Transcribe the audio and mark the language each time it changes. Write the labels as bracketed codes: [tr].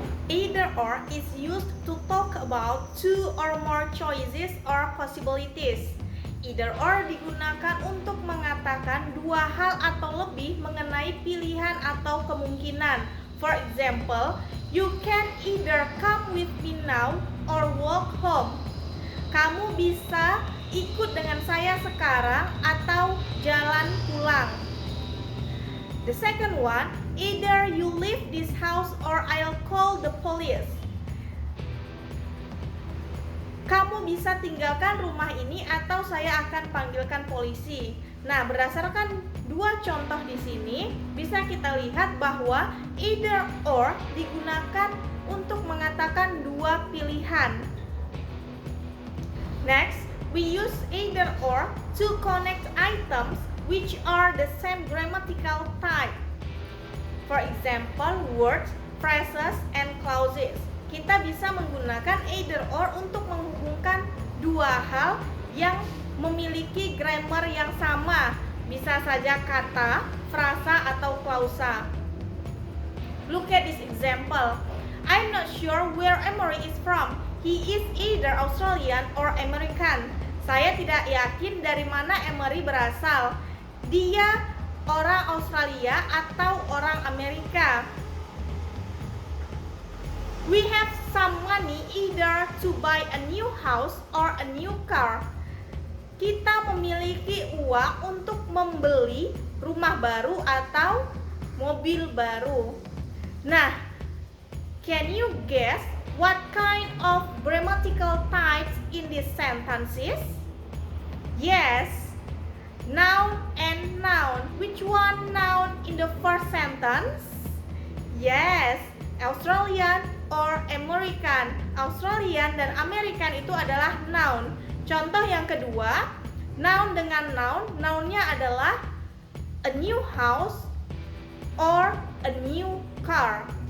[en] Either or is used to talk about two or more choices or possibilities. [id] Either or digunakan untuk mengatakan dua hal atau lebih mengenai pilihan atau kemungkinan. [en] For example, you can either come with me now or walk home. [id] Kamu bisa ikut dengan saya sekarang atau jalan pulang. [en] The second one, either you leave this house or I'll call the police. [id] Kamu bisa tinggalkan rumah ini atau saya akan panggilkan polisi. Nah, berdasarkan dua contoh di sini, bisa kita lihat bahwa either or digunakan untuk mengatakan dua pilihan. [en] Next, we use either or to connect items which are the same grammatical type. For example, words, phrases, and clauses. [id] Kita bisa menggunakan either or untuk menghubungkan dua hal yang memiliki grammar yang sama. Bisa saja kata, frasa, atau klausa. [en] Look at this example. I'm not sure where Emery is from. He is either Australian or American. [id] Saya tidak yakin dari mana Emery berasal. Dia orang Australia atau orang Amerika. [en] We have some money either to buy a new house or a new car. [id] Kita memiliki uang untuk membeli rumah baru atau mobil baru. [en] Nah, can you guess what kind of grammatical types in these sentences? Yes, noun and noun. Which one noun in the first sentence? Yes, Australian or American. [id] Australian dan American itu adalah noun. Contoh yang kedua, noun dengan noun. Nounnya adalah [en] a new house or a new car.